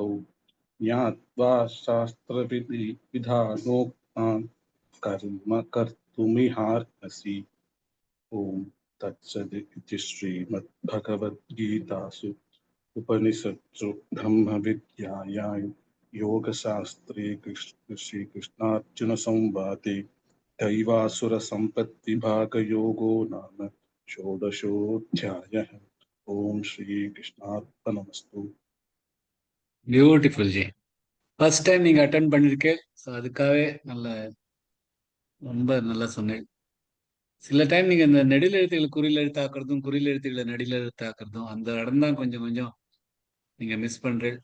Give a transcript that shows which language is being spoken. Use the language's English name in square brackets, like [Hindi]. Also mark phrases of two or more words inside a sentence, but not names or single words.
[Sanskrit] ज्ञात्वा शास्त्रविधानोक्तान् कर्म कर्तुमिहार्हसि ॐ तत्सदिति श्रीमद्भगवद्गीतासु उपनिषत्सु ब्रह्मविद्यायां योगशास्त्रे श्रीकृष्णार्जुनसंवादे दैवासुरसम्पत्तिभागयोगो नाम षोडशोऽध्यायः ओम श्रीकृष्णार्पणमस्तु [English] Beautiful ji. First time [Tamil] நீங்க அட்டன் பண்ணிருக்கேன். ஸோ அதுக்காகவே ரொம்ப நல்லா சொன்னேன். சில டைம் நீங்க இந்த நெடில் எழுத்துக்களை குறியில் எழுத்தாக்குறதும் குறியில் எழுத்துக்களை நெடில் எழுத்தாக்குறதும் அந்த இடம் தான் கொஞ்சம் கொஞ்சம் நீங்க மிஸ் பண்றேன்.